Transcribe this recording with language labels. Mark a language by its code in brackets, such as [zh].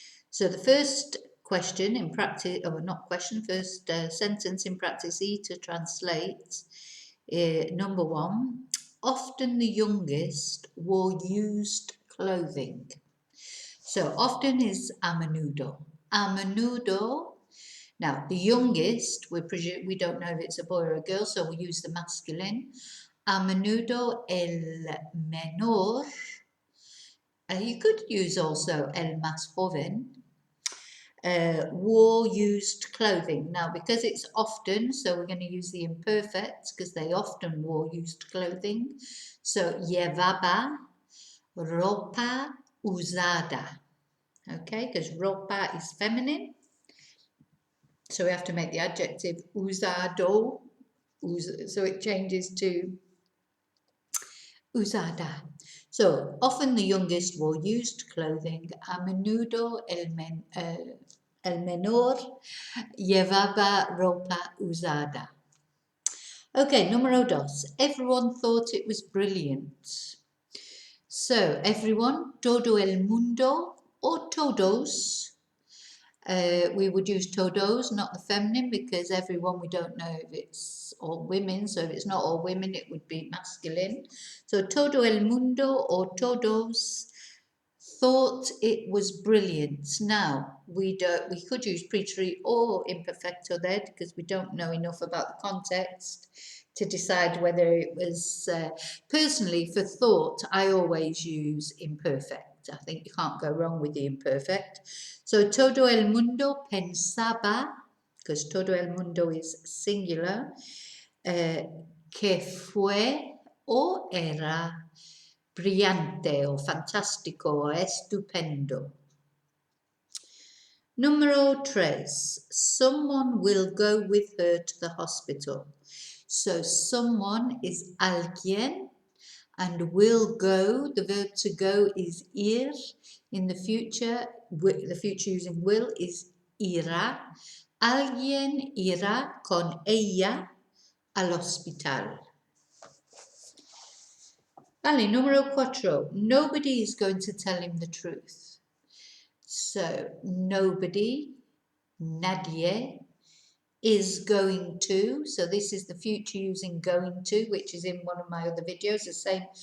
[en] So the first question in practice, or not question, first sentence in practice E to translate, number one, often the youngest wore used clothing. So often is a menudo. A menudo. Now the youngest, we don't know if it's a boy or a girl, so we use the masculine. [es] A menudo el menor. [en] You could use also [es] el más joven. [en] Wore used clothing. Now because it's often, so we're going to use the imperfects because they often wore used clothing. [es] So llevaba ropa usada. [en] Okay, because ropa is feminine. So we have to make the adjective usado. So it changes to usada. So often the youngest wore used clothing. [es] A menudo el menor llevaba ropa usada. Okay, número dos. [en] Everyone thought it was brilliant. So everyone, [es] todo el mundo, [en] or todos. We would use todos, not the feminine, because everyone, we don't know if it's all women. So if it's not all women, it would be masculine. So [es] todo el mundo [en] or todos thought it was brilliant. Now we could use preterite or imperfecto there because we don't know enough about the context to decide whether it was. Personally, for thought, I always use imperfect. I think you can't go wrong with the imperfect. [es] So todo el mundo pensaba, [en] because [es] todo el mundo [en] is singular, [es] que fue o era brillante o fantástico o estupendo. Número 3. [en] Someone will go with her to the hospital. So someone is alguien and will go. The verb to go is ir. In the future using will is irá. [es] Alguien irá con ella al hospital. Vale, número 4. [en] Nobody is going to tell him the truth. So, nobody, nadie, is going to. So, this is the future using going to, which is in one of my other videos, the same.